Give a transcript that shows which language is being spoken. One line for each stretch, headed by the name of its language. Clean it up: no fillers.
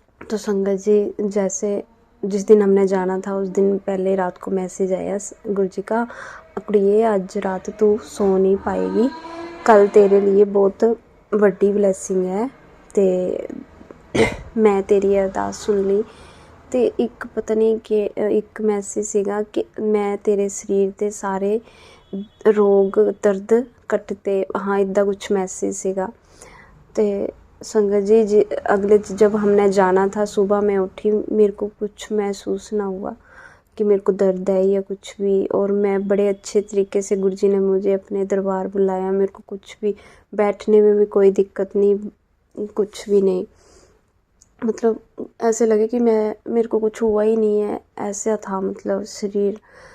Hindi: तो संगत जी जैसे जिस दिन हमने जाना था उस दिन पहले रात को मैसेज आया गुरु जी का, कुड़िए आज रात तू सो नहीं पाएगी, कल तेरे लिए बहुत
Punjabi: ਵੱਡੀ ਬਲੈਸਿੰਗ ਹੈ ਤੇ ਮੈਂ ਤੇਰੀ ਅਰਦਾਸ ਸੁਣ ਲਈ। ਤੇ ਇੱਕ ਪਤਾ ਨਹੀਂ ਕਿ ਇੱਕ ਮੈਸੇਜ ਸੀਗਾ ਕਿ ਮੈਂ ਤੇਰੇ ਸਰੀਰ ਦੇ ਸਾਰੇ ਰੋਗ ਦਰਦ ਕੱਟਤੇ, ਹਾਂ ਇੱਦਾਂ ਕੁਛ ਮੈसेज ਸੀਗਾ।
Hindi: ਤੇ संगत जी अगले जब हमने जाना था सुबह मैं उठी, मेरे को कुछ महसूस ना हुआ कि मेरे को दर्द है या कुछ भी, और मैं बड़े अच्छे तरीके से गुरु जी ने मुझे अपने दरबार बुलाया, मेरे को कुछ भी बैठने में भी कोई दिक्कत नहीं, कुछ भी नहीं, मतलब ऐसे लगे कि मेरे को कुछ हुआ ही नहीं है, ऐसा था मतलब शरीर।